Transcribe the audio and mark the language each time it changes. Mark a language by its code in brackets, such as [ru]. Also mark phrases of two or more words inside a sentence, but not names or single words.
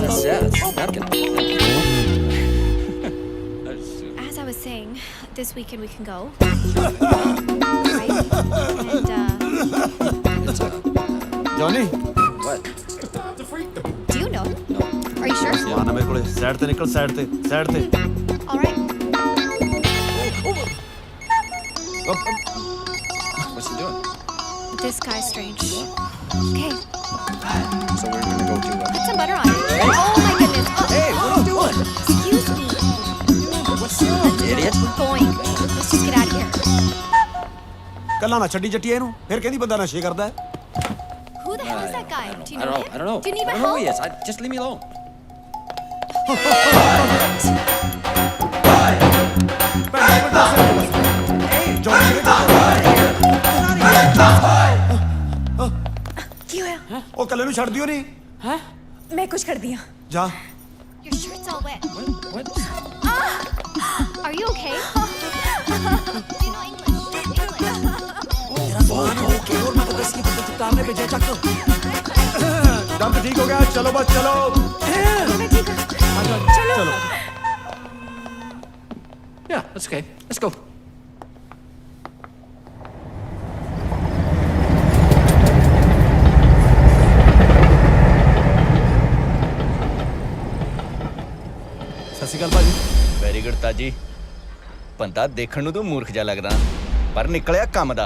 [en] That's napkin. As I was saying, this weekend we can go. Right? And Johnny? What? do you know? Are you sure? [pa] ਸਮਾਨ ਆ ਮੇਰੇ ਕੋਲੇ। ਸਾਈਡ ਤੇ ਨਿਕਲ, ਸਾਈਡ ਤੇ, ਸਾਈਡ ਤੇ। [en] All right. What's he doing? This guy's strange. Okay, So we're gonna go to. put some butter on it. Oh my goodness. Oh, Hey, what are you doing? excuse me. What's up, idiot? We're going. Let's just get out of here. [pa] ਕੱਲਾ ਨਾ ਛੱਡੀ ਜੱਟੀ ਇਹਨੂੰ, ਫਿਰ ਕਹਿੰਦੀ ਬੰਦਾ ਨਸ਼ੇ ਕਰਦਾ ਹੈ। [en] Who the hell is that guy? Do you know him? I don't know. Do you need I my don't know who he help? is. Just leave me alone. [pa] ਕੀ ਹੋਇਆ? ਉਹ ਕੱਲੇ ਨੂੰ ਛੱਡ ਦਿਓ ਨਹੀਂ। ਮੈਂ ਕੁਝ ਕਰਦੀ ਹਾਂ। ਜਾ। [en] Your shirt's all wet. What? Are you okay? Do you know English? [pa] ਦਮ ਠੀਕ ਹੋ ਗਿਆ, ਚਲੋ ਬਸ ਚਲੋ। ਚਲੋ। [en] Yeah, that's okay. Let's go. [pa] ਸਤਿ ਸ਼੍ਰੀ ਅਕਾਲ ਭਾਜੀ। [en] very good ਤਾਜੀ। [pa] ਬੰਦਾ ਦੇਖਣ ਨੂੰ ਤੂੰ ਮੂਰਖ ਜਿਹਾ ਲੱਗਦਾ, ਪਰ ਨਿਕਲਿਆ ਕੰਮ ਦਾ।